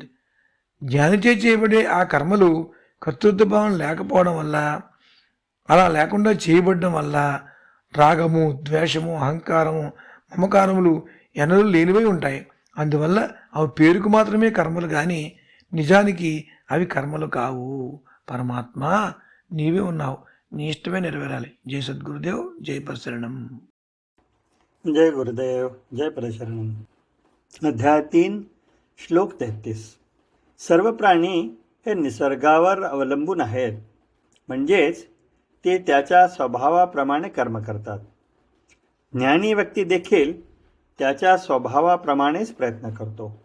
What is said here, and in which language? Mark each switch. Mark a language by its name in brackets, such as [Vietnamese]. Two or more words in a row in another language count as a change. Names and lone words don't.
[Telugu] జ్ఞానిచే చేయబడే ఆ కర్మలు కర్తృత్వ భావం లేకపోవడం వల్ల, అలా లేకుండా చేయబడడం వల్ల రాగము, ద్వేషము, అహంకారము, మమకారములు ఎన్నడూ లేనివై ఉంటాయి. అందువల్ల అవి పేరుకు మాత్రమే కర్మలు కానీ నిజానికి అవి కర్మలు కావు. పరమాత్మ నీవే ఉన్నావు, నీ ఇష్టమే నెరవేరాలి. [Marathi] जय सद्गुरुदेव, జై परशरणम. जय गुरुदेव, जय परशरणम. अध्याय 3, श्लोक 33. सर्व प्राणी हे निसर्गावर अवलंबून आहेत, म्हणजेच ते त्याच्या स्वभावाप्रमाणे कर्म करतात. ज्ञानी व्यक्ती देखील त्याच्या स्वभावाप्रमाणेच प्रयत्न करतो.